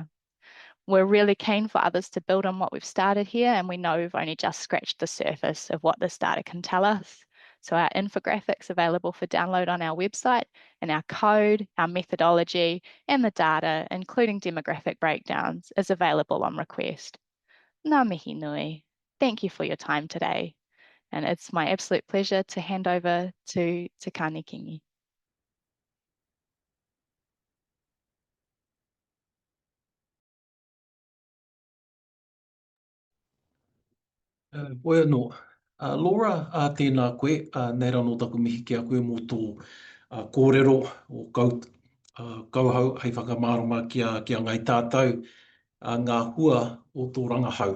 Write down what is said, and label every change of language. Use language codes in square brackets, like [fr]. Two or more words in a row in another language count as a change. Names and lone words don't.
[en] We're really keen for others to build on what we've started here, and we know we've only just scratched the surface of what this data can tell us. So our infographics available for download on our website, and our code, our methodology, and the data, including demographic breakdowns, is available on request. [mi] Ngā mihi nui. [en] Thank you for your time today. And it's my absolute pleasure to hand over to Te Kāne Kingi. [mi] Bueno, Laura, tēnā koe, nei rā no taku mihi ki a koe mō tō kōrero o kauhau hei whakamārama ki a ngai tātou, ngā hua o tō rangahau.